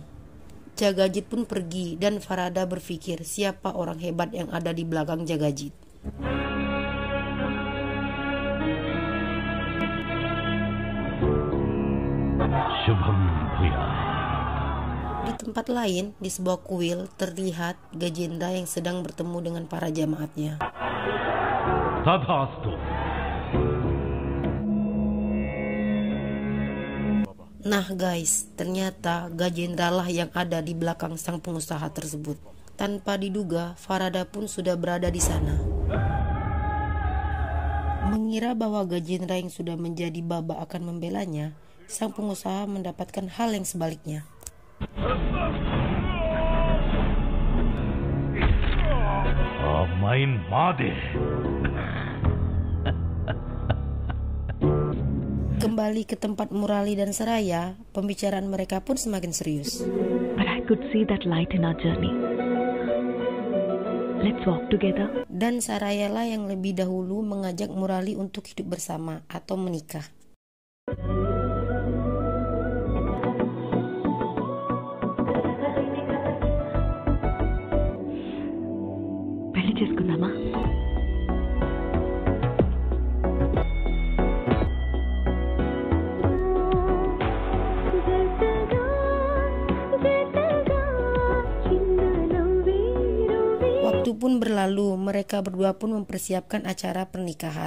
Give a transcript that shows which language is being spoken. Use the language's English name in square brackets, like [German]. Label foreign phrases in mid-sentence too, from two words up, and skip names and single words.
[Indonesian] Jagajit pun pergi dan Farada berpikir siapa orang hebat yang ada di belakang Jagajit. [Sanskrit] శుభం భూయా. [Indonesian] Di tempat lain, di sebuah kuil, terlihat Gajendra yang sedang bertemu dengan para jamaatnya. [Telugu] తథాస్తు. [Indonesian] Nah guys, ternyata Gajendra lah yang ada di belakang sang pengusaha tersebut. Tanpa diduga, Farada pun sudah berada di sana. Mengira bahwa Gajendra yang sudah menjadi baba akan membelanya, sang pengusaha mendapatkan hal yang sebaliknya. [Telugu] మైన్ మాదే. [Indonesian] Kembali ke tempat Murali dan Saraya, pembicaraan mereka pun semakin serius. [English] But I could see that light in our journey. Let's walk together. [Indonesian] Dan Saraya lah yang lebih dahulu mengajak Murali untuk hidup bersama atau menikah. [Telugu] పెళ్లి చేసుకుందామా? [Indonesian] Waktu pun berlalu, mereka berdua pun mempersiapkan acara pernikahan.